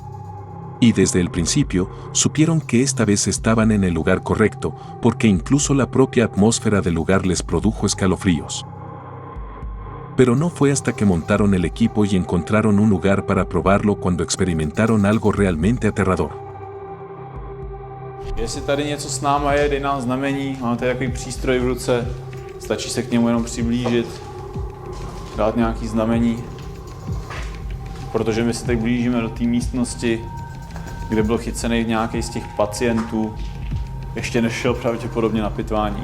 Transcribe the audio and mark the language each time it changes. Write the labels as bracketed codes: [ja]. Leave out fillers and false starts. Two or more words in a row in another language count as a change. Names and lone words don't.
[es] Y desde el principio, supieron que esta vez estaban en el lugar correcto, porque incluso la propia atmósfera del lugar les produjo escalofríos. Pero no fue hasta que montaron el equipo y encontraron un lugar para probarlo cuando experimentaron algo realmente aterrador. [cs] Jestli tady něco s náma je, dej nám znamení, máme tady takový přístroj v ruce, stačí se k němu jenom přiblížit, dát nějaký znamení, protože my se teď blížíme do té místnosti, kde byl chycený nějaký z těch pacientů, ještě nešel pravděpodobně na pitvání.